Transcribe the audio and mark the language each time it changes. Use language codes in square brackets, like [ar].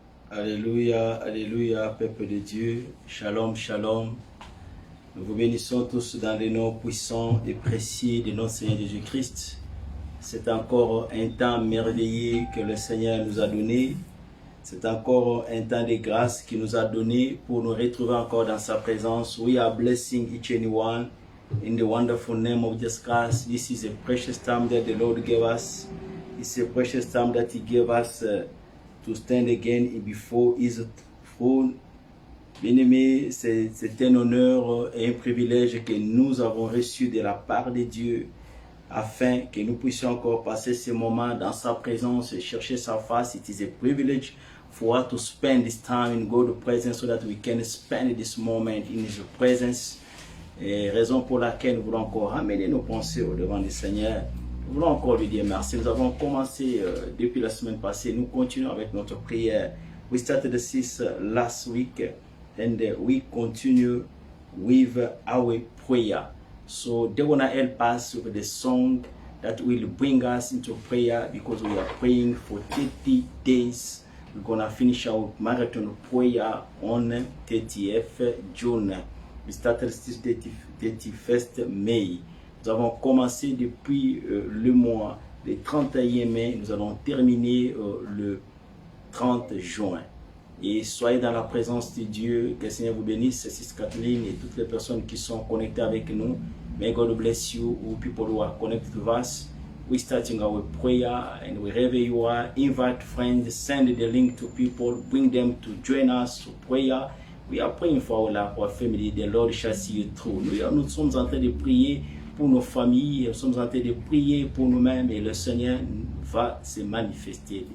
[fr] Alléluia, alléluia, peuple de Dieu. Shalom, shalom. Nous vous bénissons tous dans le nom puissant et précieux de notre Seigneur Jésus-Christ. C'est encore un temps merveilleux que le Seigneur nous a donné. C'est encore un temps de grâce qu'il nous a donné pour nous retrouver encore dans sa présence. [en] We are blessing each and one in the wonderful name of Jesus Christ. This is a precious time that the Lord gave us. It's a precious time that He gave us to stand again before His throne. [fr] Bien-aimés, c'est un honneur et un privilège que nous avons reçu de la part de Dieu afin que nous puissions encore passer ce moment dans sa présence et chercher sa face. [en] It is a privilege for us to spend this time in God's presence so that we can spend this moment in His presence. [fr] Et raison pour laquelle nous voulons encore ramener nos pensées au devant du Seigneur. Nous voulons encore lui dire merci. Nous avons commencé depuis la semaine passée. Nous continuons avec notre prière. [en] We started the 6 last week and we continue with our prayer. So they're going to help us with the song that will bring us into prayer because we are praying for 30 days. We're going to finish our marathon prayer on 30th June. We started this 31st May. [fr] Nous avons commencé depuis le mois le 31 mai. Nous allons terminer le 30 juin. Et soyez dans la présence de Dieu. Que le Seigneur vous bénisse, Sis Kathleen et toutes les personnes qui sont connectées avec nous. [en] May God bless you, people who are connected to us. We're starting our prayer, and wherever you are, invite friends, send the link to people, bring them to join us to prayer. We are praying for our family. The Lord shall see you through. [fr] Nous sommes en train de prier pour nos familles, nous sommes en train de prier pour nous-mêmes, et le Seigneur va se manifester.